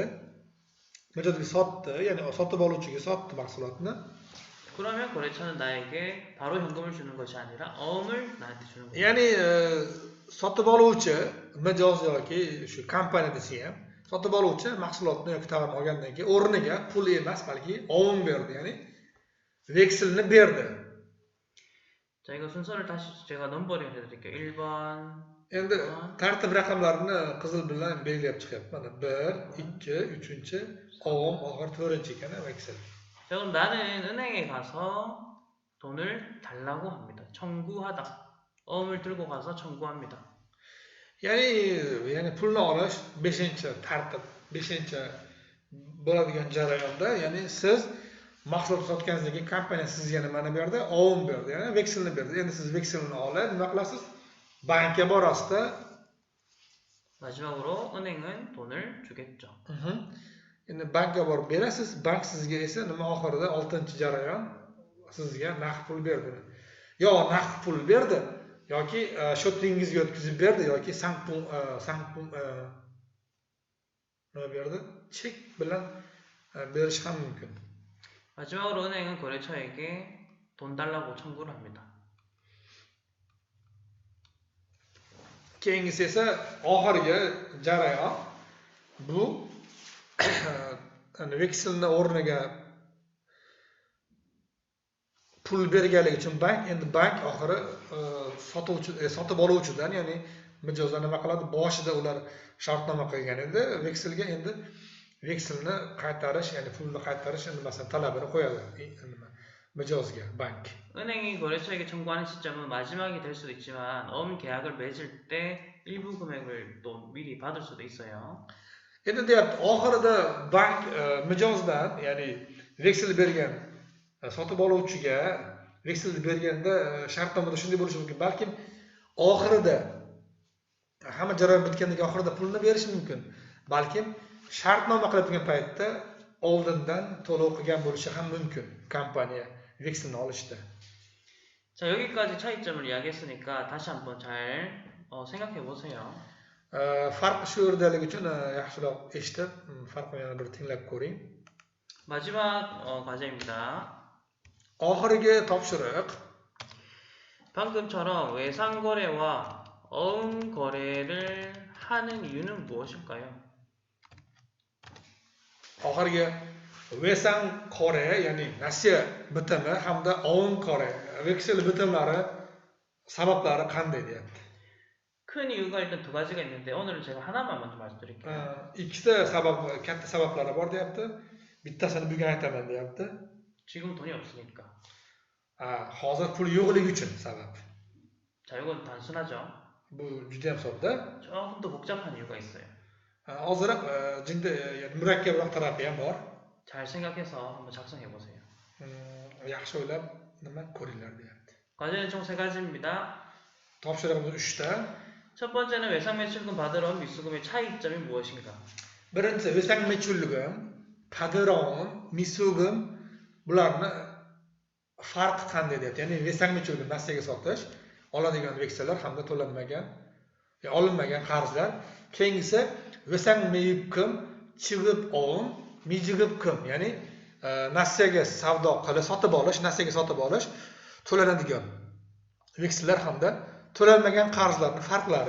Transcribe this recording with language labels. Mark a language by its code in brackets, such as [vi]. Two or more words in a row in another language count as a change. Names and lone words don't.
[uz] Mijozga sotdi, ya'ni sotib oluvchiga sotdi mahsulotni. [ko] 그러면 거래처는 나에게 바로 현금을 주는 것이 아니라 어음을 나한테 주는 거예요. [uz] Ya'ni sotib oluvchi mijoz yoki shu kompaniya desa ham, sotib oluvchi mahsulotni yoki tovarni olgandan keyin o'rniga pul emas, balki ovun berdi, ya'ni vekselni berdi. [ko] 자, 이거 순서를 다시 제가 넘버링 해드릴게요. 1번. [uz] Endi tartib raqamlarini qizil bilan belgilab chiqyapman. 1, 2, 3-chi, ovun, oxir 4-chi ekan veksel. [ko] 자, 그럼 나는 은행에 가서 돈을 달라고 합니다. 청구하다. 어음을 들고 가서 청구합니다. [uz] Ya'ni pulni olish 5-chi tartib, 5-chi bo'ladigan jarayonda, ya'ni siz mahsulot sotganingizdan keyin kompaniya sizga nimani berdi? Ovun berdi, ya'ni vekselni berdi. Endi siz vekselni olib nima qilasiz? Bankka borasizda. [ko] 마지막으로 은행은 돈을 주겠죠. [uz] Endi bankka borib berasiz, bank sizga esa nima oxirida 6-chi jarayon sizga naqd pul berdi. Yo naqd pul berdi yoki shotingizga o'tkazib berdi yoki sanpum nima berdi? Chek bilan berish ham mumkin. [ko] 마지막으로 은행은 거래처에게 돈 달라고 청구를 합니다. [uz] Keyingisi esa oxirgi jarayon bu vekselni o'rniga pul berganligi uchun endi bank oxiri sotib oluvchidan, ya'ni mijozlar nima qiladi? Boshida ular shartnoma qilgan edi, vekselga endi vekselni qaytarish, ya'ni pulni qaytarish nimasini talabini qo'yadi mijozga bank. [ko] 은행이 거래처에게 청구하는 시점은 마지막이 될 수도 있지만 어음 계약을 맺을 때 일부 금액을 또 미리 받을 수도 있어요. [uz] Endi deyapti, oxirida bank mijozdan, ya'ni veksel bergan sotib oluvchiga vekselni berganda shartnomada shunday bo'lishi mumkin. Balkim oxirida hamma jarayon bitgandan keyin oxirida pulni berish mumkin. Balkim shartnoma qilib turgan paytda oldindan to'lov qilgan bo'lishi ham mumkin kompaniya vekselni olishda. [ko] 자, 여기까지 차이점을 이야기했으니까 다시 한번 잘 생각해 보세요. [uz] Farqi shu yerdaligi uchun yaxshiroq eshitib, farqini yana bir tinglab ko'ring. [ko] 마지막 과제입니다. [uz] Oxirgi topshiriq [ko] 방금처럼 외상거래와 어음거래를 하는 이유는 무엇일까요? [uz] oxirgi [ko] 외상 거래, [uz] ya'ni nasiya bitimi hamda [ko] 어음 거래, [uz] veksel bitimlari sabablari qanday deyapti. [ko] 큰 이유가 일단 두 가지가 있는데 오늘은 제가 하나만 먼저 말씀드릴게요. [uz] Ikkita sabab, katta sabablari bor deyapti. Bittasini bugun aytaman deyapti. [ko] 지금 돈이 없으니까. [uz] Hozir pul yo'qligi uchun sabab. [ko] 자, 이건 단순하죠. [uz] Bu juda ham sodda. [ko] 조금 더 복잡한 이유가 있어요. [uz] Ozroq jinda murakkabroq tarafi ham bor. [ko] 잘 생각해서 한번 작성해 보세요. [uz] Yaxshi o'ylab nima ko'ringlar deyapti. [ko] 과제는 총 3가지입니다. [uz] Topshirig'imiz 3ta. [ko] 첫 번째는 외상 매출금 받으러 온 미수금의 차이점이 무엇인가? [uz] Birinchi [ko] 외상 매출금, 받을 어음, 미수금 [uz] bularni farqi qanday deyapti. Ya'ni [ko] 외상 매출금 [uz] nasiyaga sotish, oladigan veksellar hamda to'lanmagan, olinmagan qarzlar. Keyingisi [ko] 외상 매입금, 지급 어음, 미지급금, [uz] ya'ni nasiyaga savdo qilib sotib olish, nasiyaga sotib olish, to'lanadigan veksellar hamda to'lanmagan qarzlarning farqlari.